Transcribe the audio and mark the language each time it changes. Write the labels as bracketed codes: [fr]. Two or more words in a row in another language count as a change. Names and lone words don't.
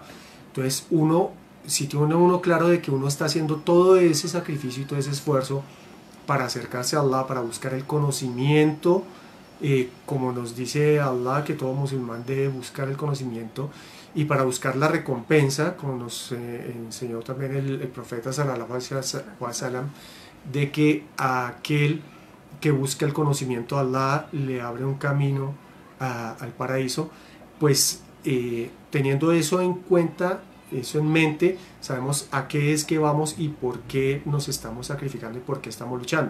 [es] Entonces si tiene uno claro de que uno está haciendo todo ese sacrificio y todo ese esfuerzo para acercarse a Allah, para buscar el conocimiento, como nos dice Allah, que todo musulmán debe buscar el conocimiento, y para buscar la recompensa, como nos enseñó también el profeta [ar] صلى الله عليه وسلم, [es] de que a aquel que busca el conocimiento de Allah le abre un camino al paraíso. Pues teniendo eso en cuenta, eso en mente, sabemos a qué es que vamos y por qué nos estamos sacrificando y por qué estamos luchando.